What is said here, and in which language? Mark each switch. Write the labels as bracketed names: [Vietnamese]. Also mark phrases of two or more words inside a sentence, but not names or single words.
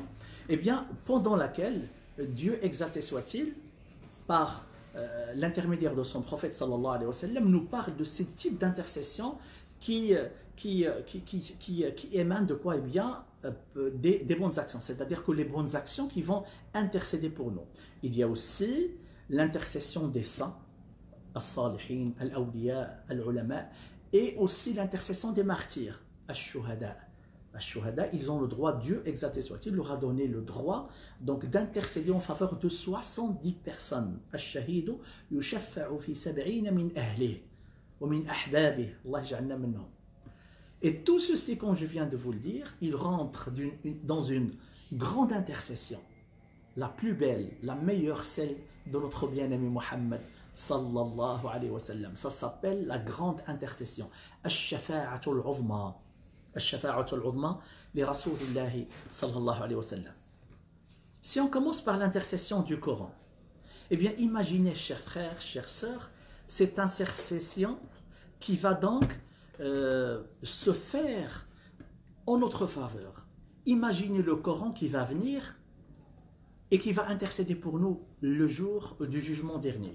[French] Eh bien, pendant laquelle Dieu, exalté soit-il, par l'intermédiaire de son prophète [Arabic] صلى الله عليه وسلم, [French] nous parle de ces types d'intercessions qui émanent de quoi? Eh bien, des bonnes actions, c'est-à-dire que les bonnes actions qui vont intercéder pour nous. Il y a aussi l'intercession des saints, [Arabic] الصالحين، الأولياء، العلماء, [French] et aussi l'intercession des martyrs, al-shuhada. Al-shuhada, ils ont le droit, Dieu exalté soit-il, leur a donné le droit donc d'intercéder en faveur de 70 personnes. [Arabic] الشهيد يشفع في 70 من أهله ومن أحبابه. الله اجعلنا منهم. [French] Et tout ceci, comme je viens de vous le dire, il rentre dans une grande intercession, la plus belle, la meilleure, celle de notre bien-aimé Muhammad [Arabic] صلى الله عليه وسلم. [French] Ça s'appelle la grande intercession. [Arabic] الشفاعة العظمى. الشفاعة العظمى لرسول الله صلى الله عليه وسلم. [French] Si on commence par l'intercession du Coran, eh bien imaginez, chers frères, chères sœurs, cette intercession qui va donc se faire en notre faveur. Imaginez le Coran qui va venir et qui va intercéder pour nous le jour du jugement dernier.